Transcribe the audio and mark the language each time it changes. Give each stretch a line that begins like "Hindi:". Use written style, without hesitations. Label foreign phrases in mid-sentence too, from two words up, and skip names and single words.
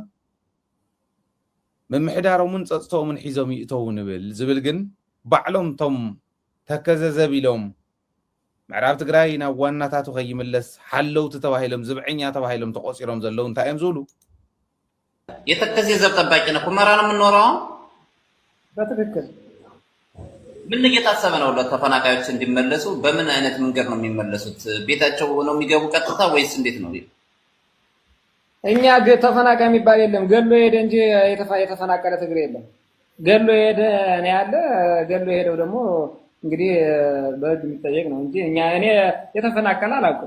Tigrinya: ምምሕዳሮምን ፀፅቶምን ሒዞም ይእተው ንብል ዝብል ግን ባዕሎም ቶም ተከዘዘብ ኢሎም ምዕራብ ትግራይ ናብ ዋናታቱ ከይምለስ ሓለውቲ ተባሂሎም ዝብዐኛ ተባሂሎም ተቆፂሮም ዘለው እንታይ እዮም ዝብሉ
Amharic: የተከዘዘብ ጠባቂ ነው ሁመራ ነው የምንኖረው በትክክል ምን እየታሰበ ነው ለተፈናቃዮች እንዲመለሱ በምን አይነት መንገድ ነው የሚመለሱት ቤታቸው ነው የሚገቡ ቀጥታ ወይስ እንዴት ነው እኛ ተፈናቃይ የሚባል የለም ገሎ ሄደ እንጂ የተፈናቀለ ትግሬ የለም ገሎ ሄደ ነው ያለ ገሎ ሄደው ደግሞ እንግዲህ በህግ የሚጠየቅ ነው እንጂ እኔ የተፈናቀለ አላውቅም